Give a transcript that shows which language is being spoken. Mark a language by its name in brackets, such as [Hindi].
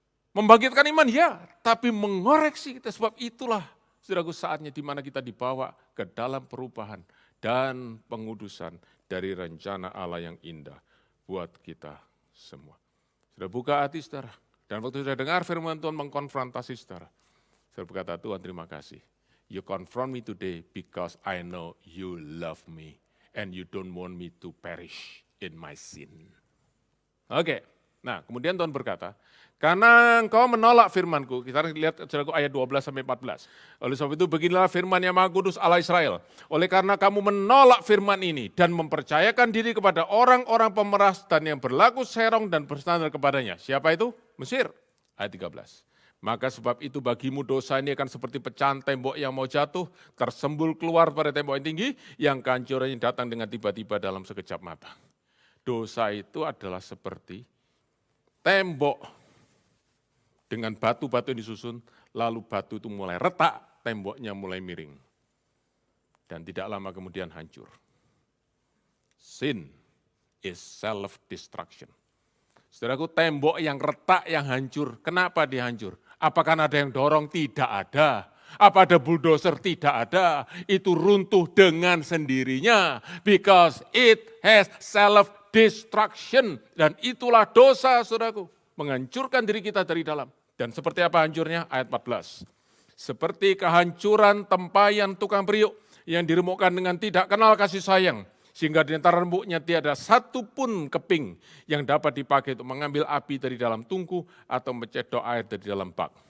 [Indonesian] Membangkitkan iman ya. Tapi mengoreksi kita. Sebab itulah saudaraku saatnya di mana kita dibawa ke dalam perubahan dan pengudusan dari rencana Allah yang indah buat kita semua. Sudah buka hati saudara. Dan waktu sudah dengar firman Tuhan mengkonfrontasi saudara. Saudara berkata, Tuhan terima kasih. [English] You confront me today because I know you love me and you don't want me to perish in my sin. [Indonesian] Oke, nah kemudian Tuhan berkata, karena engkau menolak firmanku, kita lihat saudaraku ayat 12-14. Oleh sebab itu beginilah firman yang Maha Kudus Allah Israel. Oleh karena kamu menolak firman ini dan mempercayakan diri kepada orang-orang pemeras dan yang berlaku serong dan bersandar kepadanya. Siapa itu? Mesir. Ayat 13. Maka sebab itu bagimu dosa ini akan seperti pecahan tembok yang mau jatuh, tersembul keluar pada tembok yang tinggi, yang kehancurannya datang dengan tiba-tiba dalam sekejap mata. Dosa itu adalah seperti tembok dengan batu-batu yang disusun, lalu batu itu mulai retak, temboknya mulai miring. Dan tidak lama kemudian hancur. [English] Sin is self-destruction. [Indonesian] Saudaraku, tembok yang retak, yang hancur, kenapa dia hancur? Apakah ada yang dorong? Tidak ada. Apa ada bulldozer? Tidak ada. Itu runtuh dengan sendirinya. [English] Because it has self-destruction. [Indonesian] Dan itulah dosa, saudaraku. Menghancurkan diri kita dari dalam. Dan seperti apa hancurnya? Ayat 14. Seperti kehancuran tempayan tukang periuk yang diremukkan dengan tidak kenal kasih sayang. Sehingga di antara rembuknya tiada satu pun keping yang dapat dipakai untuk mengambil api dari dalam tungku atau mencedok air dari dalam bak.